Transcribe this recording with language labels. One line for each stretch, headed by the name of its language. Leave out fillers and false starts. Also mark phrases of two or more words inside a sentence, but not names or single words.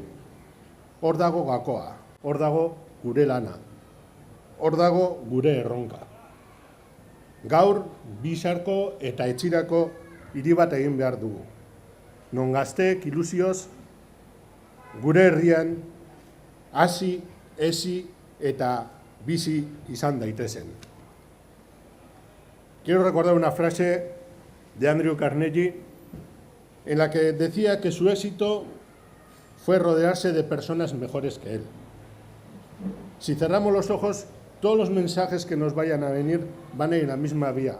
Basque: Hor dago gakoa, hor dago gure lana, hor dago gure erronka. Gaur, Bizarko eta Etxirako hiri bat egin behar dugu. Non gazteek ilusioz gure herrian hasi, hezi eta bizi izan daitezen.
Spanish: Quiero recordar una frase de Andrew Carnegie en la que decía que su éxito fue rodearse de personas mejores que él. Si cerramos los ojos, todos los mensajes que nos vayan a venir van a ir en la misma vía.